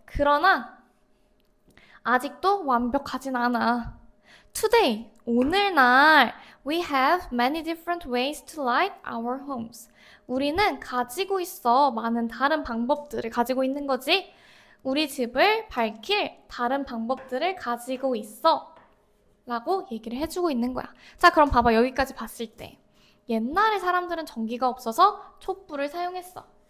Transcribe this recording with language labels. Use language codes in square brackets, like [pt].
[ko] 그러나 아직도 완벽하진 않아. [en] Today, [ko] 오늘날 [en] we have many different ways to light our homes. [ko] 우리는 가지고 있어. 많은 다른 방법들을 가지고 있는 거지. 우리 집을 밝힐 다른 방법들을 가지고 있어. 라고 얘기를 해주고 있는 거야. 자, 그럼 봐봐. 여기까지 봤을 때 옛날에 사람들은 전기가 없어서 촛불을 사용했어.